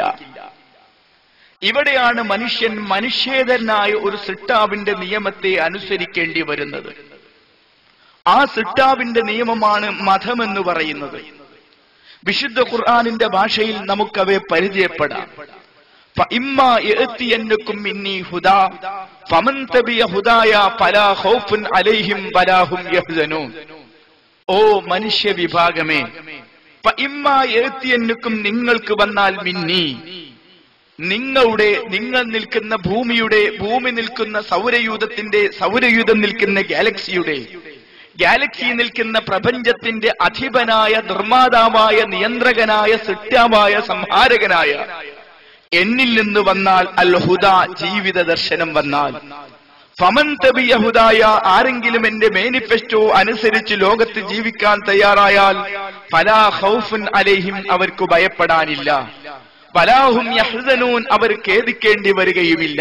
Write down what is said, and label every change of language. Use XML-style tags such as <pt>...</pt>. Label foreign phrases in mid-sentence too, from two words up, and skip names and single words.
<ml>ഇവിടെയാണ് മനുഷ്യൻ മനുഷ്യേതരനായ ഒരു സൃഷ്ടാവിന്റെ നിയമത്തെ അനുസരിക്കേണ്ടി വരുന്നത്. ആ സൃഷ്ടാവിന്റെ നിയമമാണ് മതമെന്ന് പറയുന്നത്. വിശുദ്ധ ഖുർആനിന്റെ ഭാഷയിൽ നമുക്കവയെ പരിചയപ്പെടാം.</ml> <ar>فإما يأتينكم مني هدى فمن تبع هدايا فلا خوف عليهم ولا هم يحزنون.</ar> <ml>ഓ മനുഷ്യ വിഭാഗമേ,</ml> <ar>فإما يأتينكم</ar> <ml>നിങ്ങൾക്ക് വന്നാൽ മിന്നി, നിങ്ങൾ നിൽക്കുന്ന ഭൂമി നിൽക്കുന്ന സൗരയൂഥം നിൽക്കുന്ന ഗാലക്സി നിൽക്കുന്ന പ്രപഞ്ചത്തിന്റെ അധിപനായ, നിർമ്മാതാവായ, നിയന്ത്രകനായ, സൃഷ്ടാവായ, സംഹാരകനായ എന്നിൽ നിന്ന് വന്നാൽ അൽ ഹുദ, ജീവിത ദർശനം വന്നാൽ,</ml> <ar>فمن تبع هداي,</ar> <ml>ആരെങ്കിലും എന്റെ മാനിഫെസ്റ്റോ അനുസരിച്ച് ലോകത്ത് ജീവിക്കാൻ തയ്യാറായാൽ</ml> <ar>فلا خوف عليهم,</ar> <ml>അവർക്ക് ഭയപ്പെടാനില്ല,</ml> <ar>ولا هم يحزنون,</ar> <ml>അവർ ഖേദിക്കേണ്ടി വരികയുമില്ല.</ml>